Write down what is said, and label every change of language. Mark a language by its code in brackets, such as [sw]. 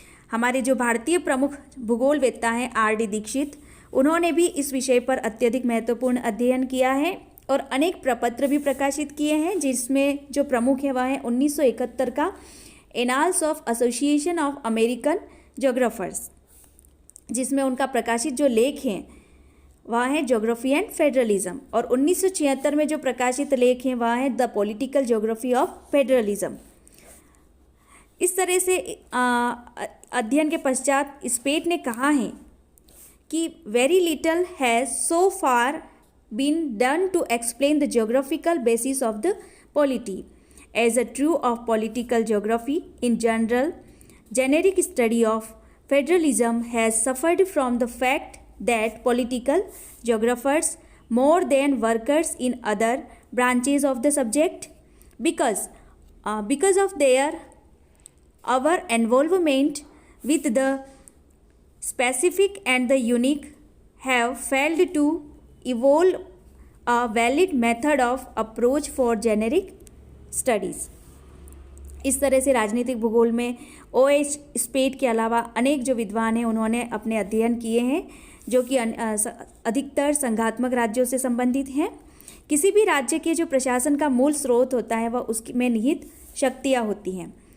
[hi] हमारे जो भारतीय प्रमुख भूगोलवेत्ता हैं RD दीक्षित, उन्होंने भी इस विषय पर अत्यधिक महत्वपूर्ण अध्ययन किया है और अनेक प्रपत्र भी प्रकाशित किए हैं, जिसमें जो प्रमुख है वह है 1971 का annals of association of American ज्योग्राफर्स, जिसमें उनका प्रकाशित जो लेख हैं वह है ज्योग्राफी एंड फेडरलिज्म, और 1976 में जो प्रकाशित लेख हैं वह है the political geography of federalism. इस तरह से अध्ययन के पश्चात स्पेट ने कहा है कि [en] Very little has so far been done to explain the geographical basis of the polity. As a true of political geography in general, generic study of federalism has suffered from the fact that political geographers more than workers in other branches of the subject because of their our involvement with the specific and the unique have failed to evolve a valid method of approach for generic studies. [hi] इस तरह से राजनीतिक भूगोल में OH स्पेट के अलावा अनेक जो विद्वान हैं उन्होंने अपने अध्ययन किए हैं जो कि अधिकतर संघात्मक राज्यों से संबंधित हैं। किसी भी राज्य के जो प्रशासन का मूल स्रोत होता है वह उसमें निहित शक्तियाँ होती हैं।